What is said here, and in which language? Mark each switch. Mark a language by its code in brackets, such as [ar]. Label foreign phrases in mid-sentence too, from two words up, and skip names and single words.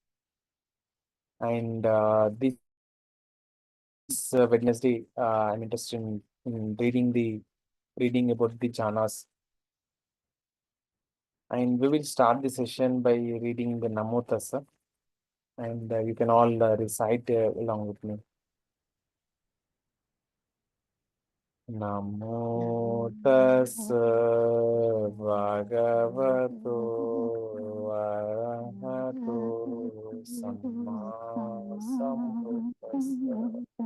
[en] And this Wednesday, I'm interested in reading about the jhanas. And we will start the session by reading the Namo Tassa. And you can all recite along with me. [pi] Namo tassa bhagavato arahato samma sambuddhassa.